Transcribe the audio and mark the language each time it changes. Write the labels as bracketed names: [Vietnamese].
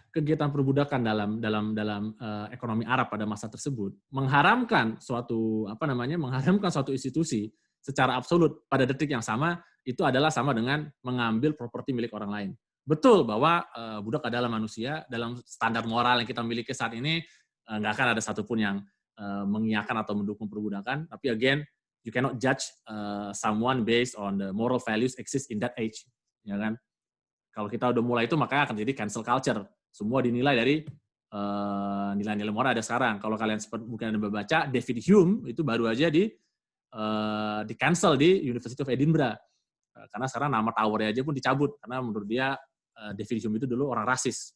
[Indonesian] kegiatan perbudakan dalam ekonomi Arab pada masa tersebut mengharamkan suatu institusi secara absolut pada detik yang sama, itu adalah sama dengan mengambil properti milik orang lain. Betul bahwa budak adalah manusia, dalam standar moral yang kita miliki saat ini nggak akan ada satupun yang mengiyakan atau mendukung perbudakan. [English] Tapi again, you cannot judge someone based on the moral values exist in that age, ya kan? [Indonesian] Kalau kita udah mulai itu, makanya akan jadi cancel culture. Semua dinilai dari nilai-nilai moral ada sekarang. Kalau kalian mungkin ada membaca, David Hume itu baru aja di cancel di University of Edinburgh. Karena sekarang nama towernya aja pun dicabut. Karena menurut dia, David Hume itu dulu orang rasis.